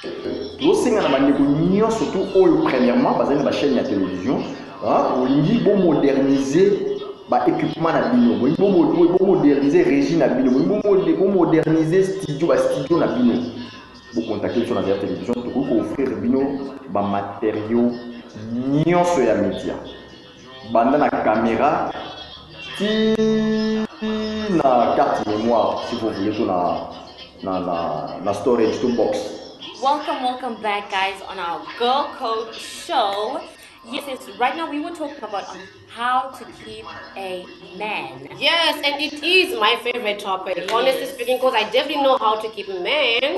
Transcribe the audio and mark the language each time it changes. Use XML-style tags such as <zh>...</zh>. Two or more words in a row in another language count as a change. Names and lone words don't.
<ln>Tosenga na bandeko nyonso surtout oyo premièrement bazali na chaîne ya télévision olingi bo moderniser ba équipement na bino bo moderniser régie na bino bo moderniser studio na bino bo contacter</ln> <fr>sur la</fr> <ln>Zaire Télévision to offrir bino ba matériaux nyonso ya média banda na caméra ti na</ln> <fr>carte mémoire si vous voulez</fr> <ln>to na storage to box.</ln> <en>Welcome back, guys, on our Girl Code show. Yes, right now we were talking about how to keep a man. Yes, and it is my favorite topic, honestly speaking, because I definitely know how to keep a man.</en>